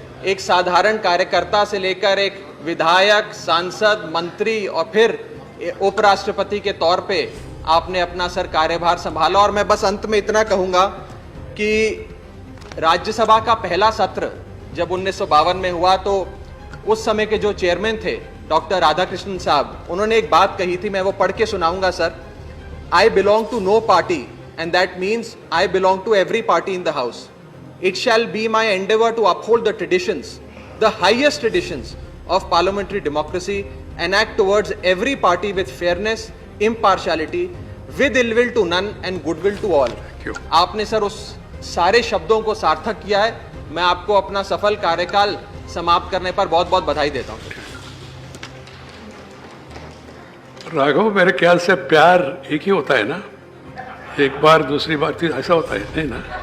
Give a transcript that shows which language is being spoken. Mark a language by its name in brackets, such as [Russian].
[Hindi] एक साधारण कार्यकर्ता से लेकर एक विधायक, सांसद, मंत्री और फिर उपराष्ट्रपति के तौर पे आपने अपना सर कार्यभार संभाला। और मैं बस अंत में इतना कहूँगा कि राज्यसभा का पहला सत्र जब 1952 में हुआ तो उस समय के जो चेयरमैन थे डॉक्टर राधाकृष्णन साहब, उन्होंने एक बात कही थी, मैं वो पढ़ के सुनाऊंगा sir. [English] I belong to no party and that means I belong to every party in the house. It shall be my endeavor to uphold the traditions, the highest traditions of parliamentary democracy and act towards every party with fairness, impartiality, with ill will to none and goodwill to all. [Hindi] आपने sir उस सारे शब्दों को सार्थक किया है। मैं आपको अपना सफल कार्यकाल समाप्त करने पर बहुत बहुत बधाई देता हूँ। राघव, मेरे ख्याल से प्यार एक ही होता है ना, एक बार दूसरी बार तीन, ऐसा होता है नहीं ना?